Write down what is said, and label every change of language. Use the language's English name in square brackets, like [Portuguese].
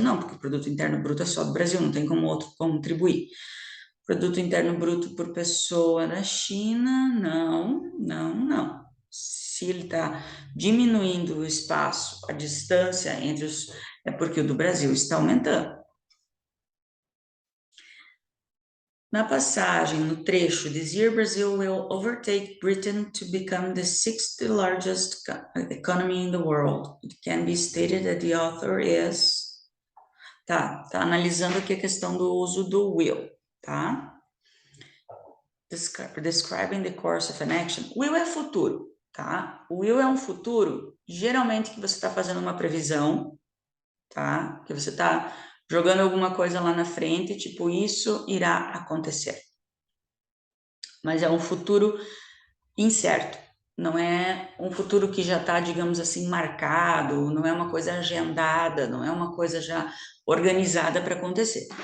[Portuguese] Não, porque o produto interno bruto é só do Brasil, não tem como outro contribuir. Produto interno bruto por pessoa na China? Não. Se ele está diminuindo o espaço, a distância entre os... é porque o do Brasil está aumentando. Na passagem, no trecho, [English] this year Brazil will overtake Britain to become the sixth largest economy in the world. It can be stated that the author is... [Portuguese] Tá analisando aqui a questão do uso do will, tá? [English] Describing the course of an action. [Portuguese] Will é futuro, tá? O will é um futuro, geralmente que você está fazendo uma previsão, tá? Que você está jogando alguma coisa lá na frente, tipo, isso irá acontecer. Mas é um futuro incerto, não é um futuro que já está, digamos assim, marcado, não é uma coisa agendada, não é uma coisa já organizada para acontecer.